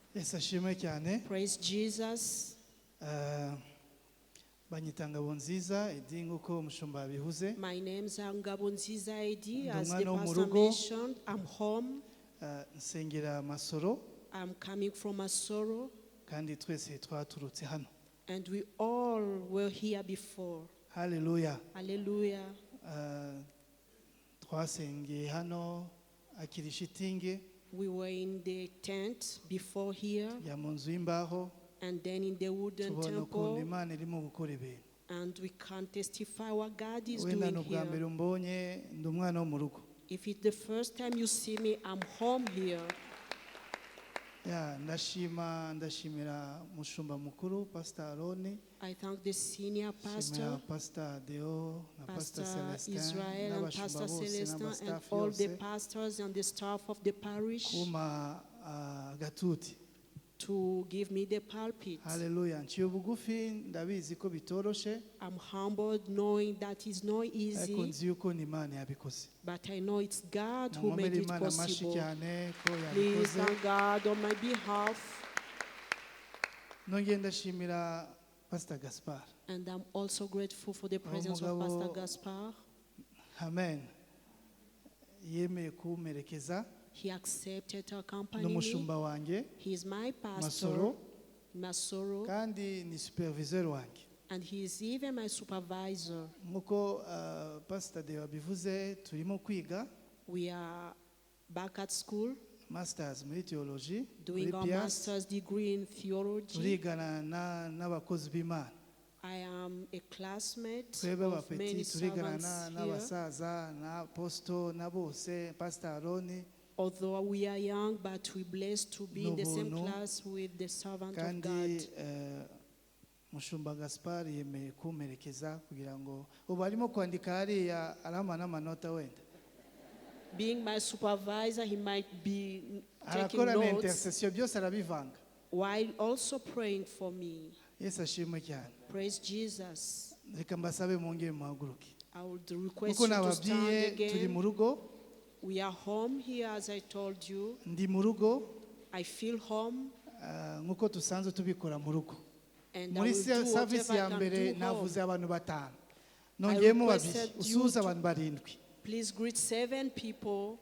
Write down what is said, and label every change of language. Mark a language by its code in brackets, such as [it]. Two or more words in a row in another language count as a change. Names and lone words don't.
[rw] Yesu ashimwe cyane. [en] Praise Jesus. [rw] Banyita NGABONZIZA Eddy nguko umushumba yabivuze. [en] My name is NGABONZIZA Eddy, as [rw] Ndi [en] the [rw] umwana wo mu [en] pastor [rw] rugo. [en] mentioned. I'm home. [rw] Nsengera Masoro [en] I'm coming from Masoro, [rw] kandi twese twaturutse hano. [en] and we all were here before. [rw] Hallelujah. [en] Hallelujah. [rw] Twasengeye hano akiri shitingi [en] We were in the tent before here, [rw] ya mu nzu y'imbaho. [en] and then in the wooden [rw] Tubona ukuntu [en] temple, [rw] Imana irimo gukora ibintu. [en] and we can testify what God is [rw] Wenda [en] doing [rw] n'ubwa mbere [en] here. [rw] umbonye ndi umwana wo mu rugo. [en] If it's the first time you see me, I'm home here. [rw] Ndashimira mushumba mukuru Pastor Aroni. [en] I thank the senior pastor, [rw] Pastor Deo, na Pastor [en] Pastor [rw] Celestin, [en] Israel, and Pastor [rw] n'abashumba bose [en] Celestin, and [rw] n'abastaff [en] all the [rw] yose [en] pastors and the staff of the parish [rw] kuma gatuti. [en] to give me the pulpit. Hallelujah. [rw] Nciye bugufi ndabizi ko bitoroshe, [en] I'm humbled knowing that it's not [rw] ariko [en] easy, [rw] nzi yuko ni Imana yabikoze. [en] but I know it's God who [rw] Mumomere [en] made it [rw] Imana amashi [en] possible. [rw] cyane ko [en] Please [rw] yabikoze. [en] thank God on my behalf. [rw] Nongeye ndashimira Pastor Gaspar. [en] And I'm also grateful for the presence of [rw] Mugabo- [en] Pastor Gaspar. [rw] Amen. Yemeye kumerekeza [en] He accepted to accompany me. [rw] n'umushumba wanjye [en] He is my pastor, [rw] Masoro, [en] Masoro, [rw] kandi ni supervisor wanjye. [en] and he is even my supervisor. [rw] Nkuko Pastor Deo abivuze, turimo kwiga [en] We are back at school [rw] masters muri theology, [en] doing our master's degree in theology. [rw] turigana n'abakozi b'Imana. [en] I am a classmate [rw] Twebwe [en] of many [rw] abapeti turigana [en] servants here. [rw] n'abasaza na apostle na bose, Pastor Aroni, [en] Although we are young, but we're blessed to be in the same [rw] N'ubuntu. [en] class with the servant of [rw] kandi [en] God. [rw] mushumba Gaspar yemeye kumerekeza kugira ngo ubu arimo kwandika hariya arama n'amanota wenda. [en] Being my supervisor, he might be taking [rw] Arakora na [en] notes [rw] intercession byose arabivanga. [en] while also praying for me. [rw] Yesu ashimwe cyane. [en] Praise Jesus. [rw] Reka mbasabe mwongere muhaguruke. [en] I would request [rw] Kuko [en] you to stand [rw] nababwiye turi mu [en] again. [rw] rugo, [en] We are home here, as I told you. [rw] ndi mu rugo, [en] I feel home, [rw] nkuko dusanzwe tubikora mu rugo. [en] and I [rw] Muri [en] will do [rw] service [en] whatever [rw] ya [en] I can [rw] mbere [en] do [rw] navuze [en] home. [rw] abantu batanu. Nongeyemo babiri, [en] requested you [rw] usuhuza [en] to- [rw] abantu barindwi. [en] Please greet 7 people